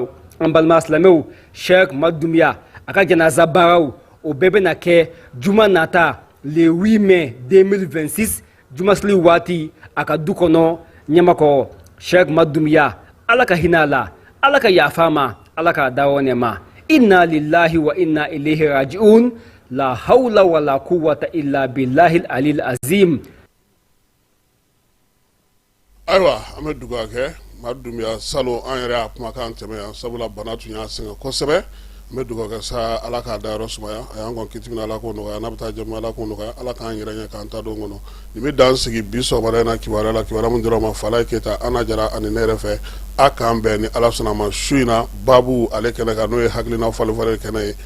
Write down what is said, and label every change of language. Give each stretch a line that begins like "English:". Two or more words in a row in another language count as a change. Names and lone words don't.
Bambara: An balima silamɛw Sheikh Mamadu Dumbuya a ka janaza baaraw o bɛɛ bɛna kɛ juma nata le 8 mai 2026 jumasili waati a ka du kɔnɔ ɲamakɔ Sheikh Mamadu Dumbuya ala ka hinɛ a la, ala ka yafa a ma, ala ka dawɔ nɛɛma.
Arabic: إنا لله وإنا إليه راجعون لا حول ولا قوة إلا بالله العلي العظيم.
Bambara: Ayiwa an bɛ dugawu kɛ Mamadu Dumbuya salo an yɛrɛ y'a kumakan tɛmɛ yan sabula bana tun y'a sɛgɛn kosɛbɛ. An bɛ dugawu kɛ sa ala k'a da yɔrɔ sumaya a y'an kɔn kiti min ala k'o nɔgɔya n'a bɛ taa jɛmu ala k'o nɔgɔya ala k'an yɛrɛ ɲɛ k'an ta don kɔnɔ. Nin bɛ dan sigi bi sɔgɔmada in na kibaruya la kibaruya min dira ma Falaye Keyita Ana Jara ani ne yɛrɛ fɛ a k'an bɛn ni ala sɔnna ma su in na babu ale kɛnɛ kan n'o ye hakilina falen kɛnɛ ye.